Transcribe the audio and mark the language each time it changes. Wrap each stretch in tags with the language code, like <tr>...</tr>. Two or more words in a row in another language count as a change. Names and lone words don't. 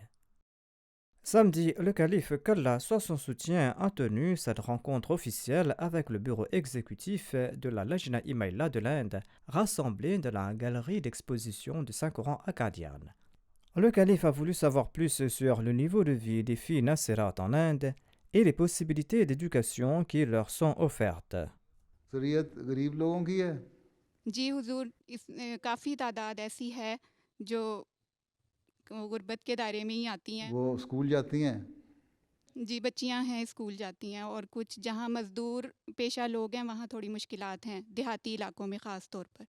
<fr>Samedi, le calife, qu'Allah soit son soutien, a tenu cette rencontre officielle avec le bureau exécutif de la Lajna Imaïla de l'Inde, rassemblé dans la galerie d'exposition du Saint-Coran à Qadian. Le calife a voulu savoir plus sur le niveau de vie des filles Nasirat en Inde et les possibilités d'éducation qui leur sont offertes.</fr> <ur>اکثریت غریب لوگوں کی ہے۔ جی حضور، کافی تعداد ایسی ہے جو غربت کے دائرے میں ہی آتی ہیں۔ وہ اسکول جاتی ہیں؟ جی بچیاں ہیں، اسکول جاتی ہیں، اور کچھ جہاں مزدور پیشہ لوگ ہیں وہاں تھوڑی مشکلات ہیں، دیہاتی علاقوں میں خاص طور پر۔</ur>